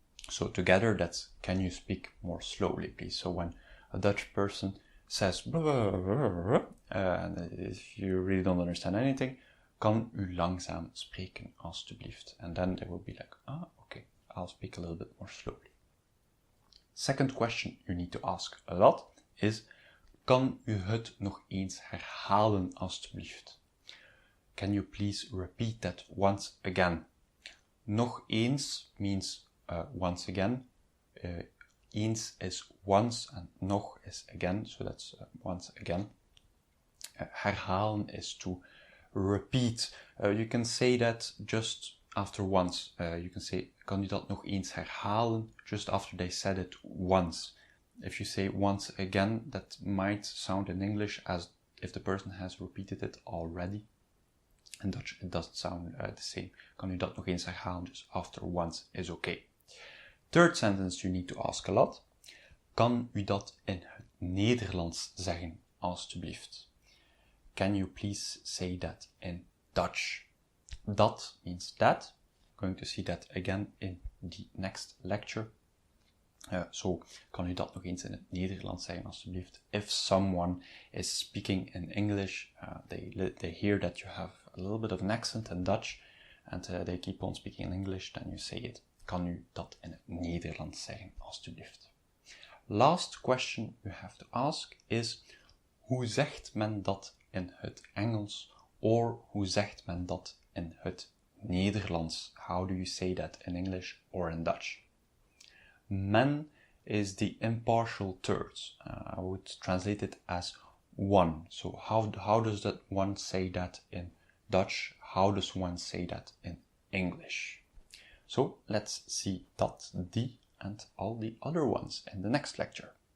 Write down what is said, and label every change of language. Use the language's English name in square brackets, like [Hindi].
[English] So together that's, can you speak more slowly please? So when a Dutch person says, and if you really don't understand anything, [Dutch] kan u langzaam spreken alstublieft? [English] And then they will be like, okay, I'll speak a little bit more slowly. Second question you need to ask a lot is, [Dutch] kan u het nog eens herhalen alstublieft? [English] Can you please repeat that once again? [Dutch] Nog eens [English] means once again. Eens is once and nog is again, so that's once again. Herhalen is to repeat. You can say that just after once. You can say, [Dutch] kan u dat nog eens herhalen? [English] Just after they said it once. If you say once again, that might sound in English as if the person has repeated it already. In Dutch, it doesn't sound the same. [Dutch] Kan u dat nog eens herhalen? [English] Just after once is okay. Third sentence you need to ask a lot. [Dutch] Kan u dat in het Nederlands zeggen, alstublieft? [English] Can you please say that in Dutch? Dat means that. I'm going to see that again in the next lecture. [Dutch] So, kan u dat nog eens in het Nederlands zeggen, alstublieft? [English] If someone is speaking in English, they hear that you have a little bit of an accent in Dutch, and they keep on speaking in English, then you say it. [Dutch] Kan u dat in het Nederlands zeggen, alstublieft? [English] Last question you have to ask is, [Dutch] hoe zegt men dat in het Engels, [English] or [Dutch] hoe zegt men dat in het Nederlands? [English] How do you say that in English or in Dutch? Men is the impartial third. I would translate it as one. So how does that one say that in Dutch? How does one say that in English? So let's see that, die, and all the other ones in the next lecture.